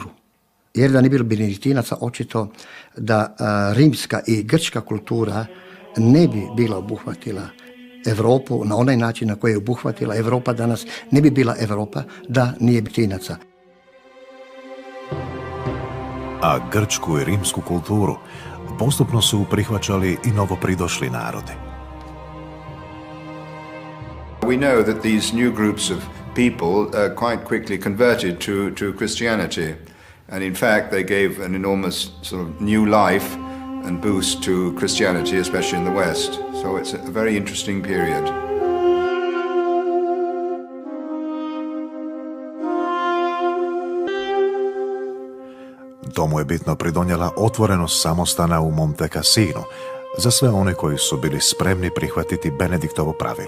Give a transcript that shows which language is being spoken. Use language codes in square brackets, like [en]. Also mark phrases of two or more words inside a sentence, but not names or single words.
[hr] Jer da nije bilo benediktinaca, očito da rimska i grčka kultura ne bi bila obuhvatila Europu na onaj način na koji je obuhvatila Europa danas. Ne bi bila Europa da nije benediktinaca. A grčku i rimsku kulturu postupno su prihvaćali i novopridošli narodi. [en] We know that these new groups of people quite quickly converted to Christianity. And in fact, they gave an enormous sort of new life and boost to Christianity, especially in the West. So it's a very interesting period. [hr] Tomu je bitno pridonijela otvorenost samostana u Monte Cassinu za sve one koji su bili spremni prihvatiti Benediktovo pravilo.